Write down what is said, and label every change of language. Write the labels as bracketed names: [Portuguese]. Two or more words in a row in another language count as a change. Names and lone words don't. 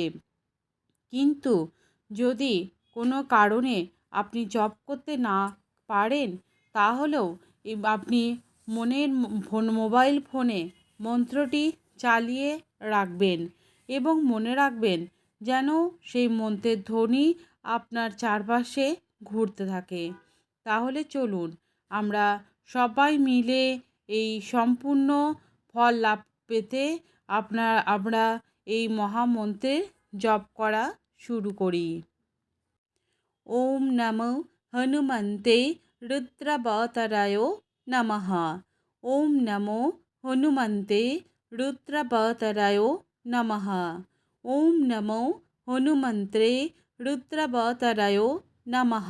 [Bangla] কিন্তু যদি কোনো কারণে আপনি জপ করতে না পারেন, তাহলেও আপনি মোবাইল ফোনে মন্ত্রটি চালিয়ে রাখবেন এবং মনে রাখবেন যেন সেই মন্ত্রের ধ্বনি আপনার চারপাশে ঘুরতে থাকে। তাহলে চলুন আমরা সবাই মিলে এই সম্পূর্ণ ফল লাভ পেতে আমরা এই মহামন্ত্রের জপ করা শুরু করি। [Sanskrit] ওম নমো হনুমন্তে রুদ্রাবতারায় নমঃ। ওম নমো হনুমন্তে রুদ্রাবতারায় নমঃ। ওম নমো হনুমন্ত্রে রুদ্রাবতারায় নমঃ।